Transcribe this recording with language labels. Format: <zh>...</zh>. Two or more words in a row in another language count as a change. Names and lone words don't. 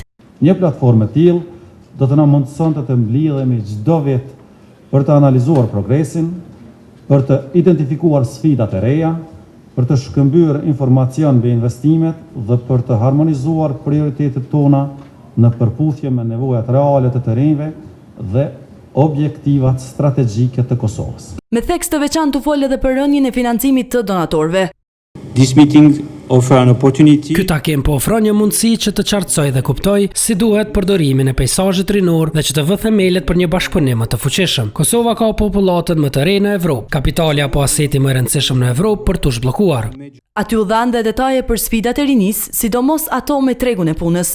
<sq>Një platformë e tillë do të na mundsonte të mblidhemi çdo vit për të analizuar progresin, për të identifikuar sfidat e reja, për të shkëmbyer informacion mbi investimet dhe për të harmonizuar prioritetet tona në përputhje me nevojat reale të rinjve dhe objektivat strategjike të Kosovës. Me tekst të veçantë u fol edhe për rënien e financimit të donatorëve.</sq> <en>This meeting offer an opportunity.</en> <sq>Ky takim po ofron një mundësi që të qartësoj dhe kuptoj si duhet përdorimin e peisazhit rinor dhe që të vë themelet për një bashkëpunim më të fuqishëm. Kosova ka popullatën më të re në Evropë, kapitali apo aseti më i rëndësishëm në Evropë për t'u zhbllokuar. Aty u dhanë dhe detaje për sfidat e rinisë, sidomos ato me tregun e punës.</sq>